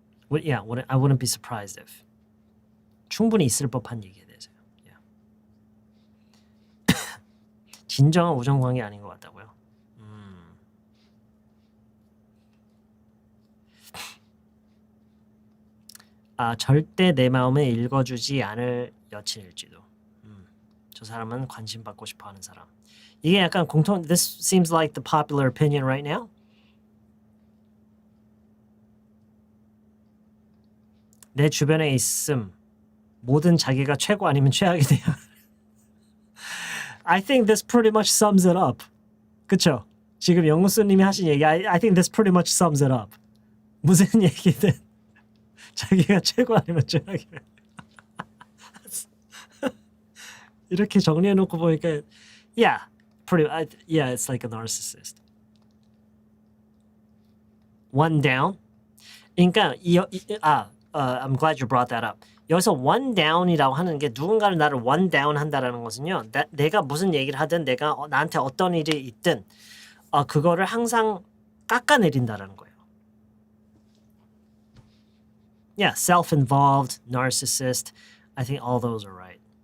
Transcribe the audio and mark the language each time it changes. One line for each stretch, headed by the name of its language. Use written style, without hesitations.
English: Yeah, I wouldn't be surprised if.
Korean: 충분히 있을 법한 얘기에 대해서요.
English: Yeah.
Korean: 진정한 우정 관계 아닌 것 같다고요? 절대 내 마음을 읽어주지 않을 여친일지도. 저 사람은 관심 받고 싶어하는 사람. 이게 약간
English: This seems like the popular opinion right now.
Korean: 내 주변에 있음. 모든 자기가 최고 아니면 최악이 돼야.
English: I think this pretty much sums it up.
Korean: 그쵸? 지금 영수님이 하신 얘기
English: I think this pretty much sums it up.
Korean: 무슨 얘기든 자기가 최고 아니면 최악이래. 이렇게 정리해놓고 보니까
English: yeah, it's like a narcissist. One down. 그러니까 I'm glad you brought that up.
Korean: 여기서 one down이라고 하는 게 누군가를 나를 one down 한다라는 것은요. 내가 무슨 얘기를 하든 내가 나한테 어떤 일이 있든 그거를 항상 깎아내린다라는 거예요.
English: Yeah, self-involved, narcissist. I think all those are right.